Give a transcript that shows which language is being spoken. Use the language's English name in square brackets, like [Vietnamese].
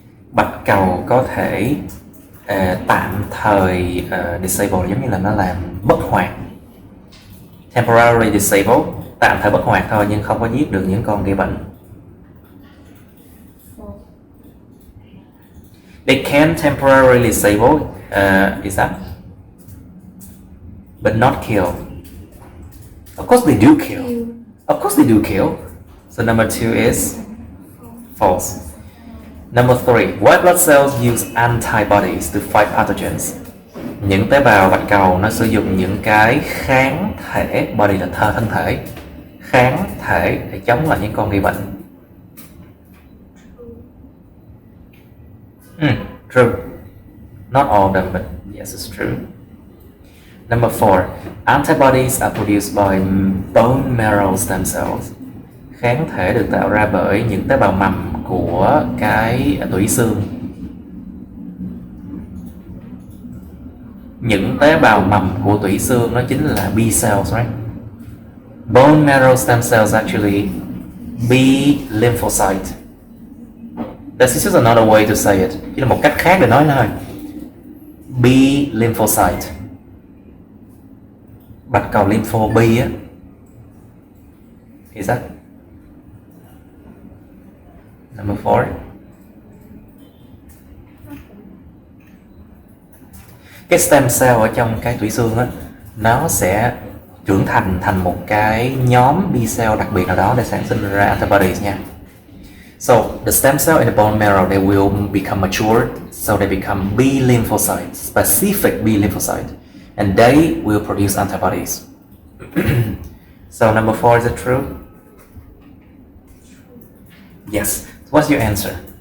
[Vietnamese] Bạch cầu có thể tạm thời disable, giống như là nó làm bất hoạt. [English] Temporarily disabled, [Vietnamese] tạm thời bất hoạt thôi nhưng không có giết được những con gây bệnh. [English] They can temporarily disable, is that? But not kill. Of course they do kill. Of course they do kill. So number 2 is false. Number 3, white blood cells use antibodies to fight pathogens. [Vietnamese] Những tế bào bạch cầu nó sử dụng những cái kháng thể, body là thân thể, kháng thể để chống lại những con gây bệnh. [English] True. Not all of them, but yes, it's true. Number 4, antibodies are produced by bone marrow stem cells. [Vietnamese] Kháng thể được tạo ra bởi những tế bào mầm của cái tủy xương. Những tế bào mầm của tủy xương nó chính là B cells, right? [English] Bone marrow stem cells actually B lymphocyte. This is just another way to say it. [Vietnamese] Chỉ là một cách khác để nói thôi. B lymphocyte. Bạch cầu lympho B á. [English] Is that number 4? [Vietnamese] Cái stem cell ở trong cái tủy xương á, nó sẽ trưởng thành một cái nhóm B cell đặc biệt nào đó để sản sinh ra antibodies nha. [English] So the stem cell in the bone marrow, they will become matured, so they become B lymphocytes, specific B lymphocyte, and they will produce antibodies. So number 4, is it true? Yes. What's your answer?